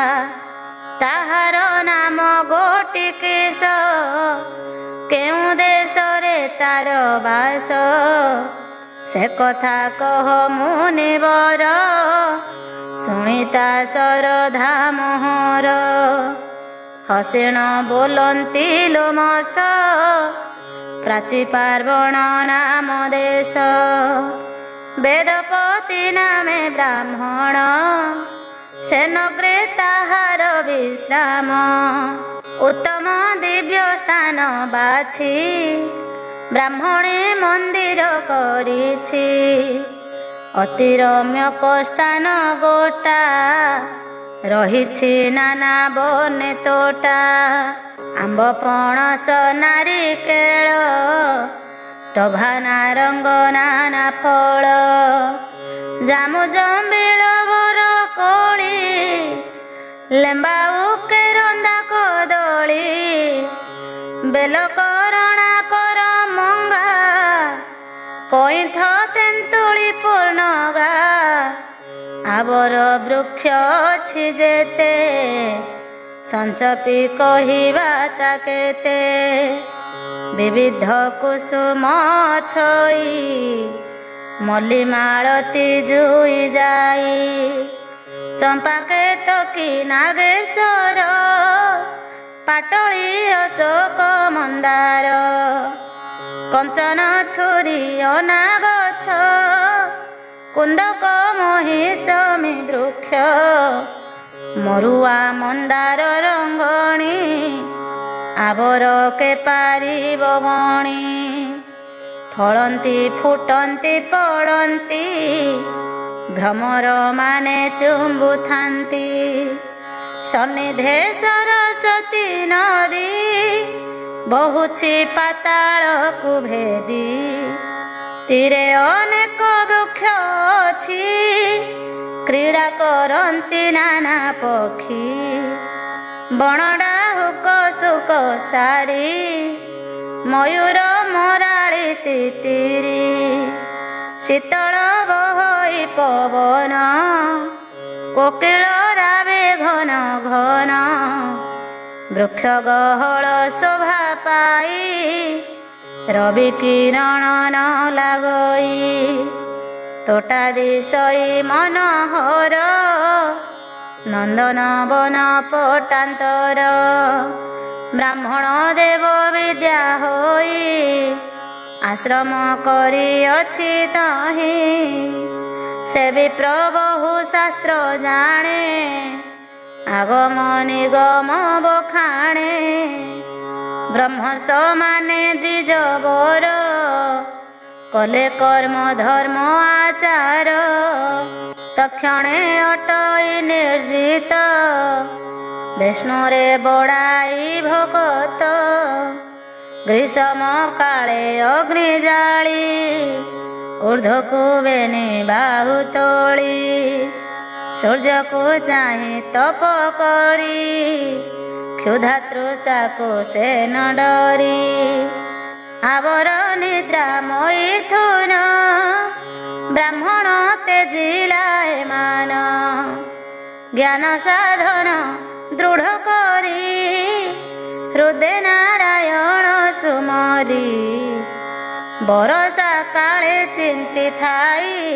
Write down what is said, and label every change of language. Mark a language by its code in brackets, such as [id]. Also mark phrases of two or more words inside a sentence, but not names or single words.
[or] ତାହାର ନାମ ଗୋଟିକେଶ କେଉ ଦେଶ ରେ ତାର ବାସ। ସେ କଥା କହ ମୁନିବର ଶୁଣିତା ଶ୍ରଦ୍ଧା ମୋହର। ହସେଣ ବୋଲନ୍ତି ଲୋମସ ପ୍ରାଚୀ ପାର୍ବଣ ନାମ ଦେଶ। ବେଦପତି ନାମେ ବ୍ରାହ୍ମଣ ସେ ନଗ୍ରେ ତାହାର ବିଶ୍ରାମ। ଉତ୍ତମ ଦିବ୍ୟ ସ୍ଥାନ ବାଛି ବ୍ରାହ୍ମଣେ ମନ୍ଦିର କରିଛି। ଅତି ରମ୍ୟକ ସ୍ଥାନ ଗୋଟା ରହିଛି ନାନା ବନେ ତୋଟା। ଆମ୍ବ ପଣସ ନାରିକେଳ ଟଭା ନାରଙ୍ଗ ନାନା ଫଳ। ଜାମୁ ଜମ୍ବିଳ ବର କୋଳି ଲେମ୍ବା ଉକେରନ୍ଦା କଦଳୀ। ବେଲ କରଣା କର ମଙ୍ଗା କଇଁଥ ତେନ୍ତୁଳି ପୂର୍ଣ୍ଣଗା। ଆବର ବୃକ୍ଷ ଅଛି ଜେତେ ସଞ୍ଚପୀ କହିବା ତାକେତେ। ବିବିଧ କୁସୁମ ଛଈ ମଲ୍ଲୀ ମାଳତୀ ଜୁଈ ଜାଈ। ଚମ୍ପା କେତକୀ ନାଗେଶ୍ୱର ପାଟଳୀ ଅଶୋକ ମନ୍ଦାର। କଞ୍ଚନ ଛୁରୀ ଅନାଗଛ କୁନ୍ଦକ ମହିଷମୀ ବୃକ୍ଷ। ମରୁଆ ମନ୍ଦାର ରଙ୍ଗଣୀ ଆବର କେ ପାରୀ ବଗଣୀ। ଫଳନ୍ତି ଫୁଟନ୍ତି ପଡ଼ନ୍ତି ଭ୍ରମର ମାନେ ଚୁମ୍ବୁଥାନ୍ତି। ସନ୍ନିଧେ ସରସ୍ୱତୀ ନଦୀ ବହୁଛି ପାତାଳ କୋ ଭେଦୀ। ତୀରେ ଅନେକ ବୃକ୍ଷ ଅଛି କ୍ରୀଡ଼ା କରନ୍ତି ନାନା ପକ୍ଷୀ। ବଣଡା ହୁକ ସୁକ ସାରୀ ମୟୂର ମରାଳୀ ତିତିରୀ। ଶୀତଳ ବହଈ ପବନ କୋକିଳ ରାବେ ଘନ ଘନ। ବୃକ୍ଷ ଗହଳ ଶୋଭା ପାଈ ରବି କିରଣ ନ ଲାଗଈ। ତୋଟା ଦିଶଈ ମନୋହର ନନ୍ଦନ ବନ ପଟାନ୍ତର। ବ୍ରାହ୍ମଣ ଦେବ ବିଦ୍ୟା ହୋଈ ଆଶ୍ରମ କରୀ ଅଛି ତହି। ସେ ବିପ୍ର ବହୁ ଶାସ୍ତ୍ର ଜାଣେ ଆଗମ ନିଗମ ବଖାଣେ। ବ୍ରହ୍ମ ସମାନେ ଦ୍ୱିଜବର କଲେ କର୍ମ ଧର୍ମ ଆଚାର। ତକ୍ଷଣେ ଅଟ ନିର୍ଜିତ ବିଷ୍ଣୁରେ ବଡ଼ାଇ ଭଗତ ଗ୍ରୀଷ୍ମ କାଳେ ଅଗ୍ନି ଜାଳି ଊର୍ଦ୍ଧ୍ୱକୋ ବେନି ବାହୁ ତୋଳି ସୂର୍ଯ୍ୟ କୋ ଚାହେ ତପ କରି କ୍ଷୁଧା ତୃଷା କୋ ସେ ନ ଡରି ଆବର ନିଦ୍ରା ମୈଥୁନ ବ୍ରାହ୍ମଣ ତେଜିଲାଏ ମାନ ଜ୍ଞାନ ସାଧନ ଦୃଢ଼ କରି ହୃଦୟ ନାରାୟଣ ସୁମରି ବରଷା କାଳେ ଚିନ୍ତି ଥାଇ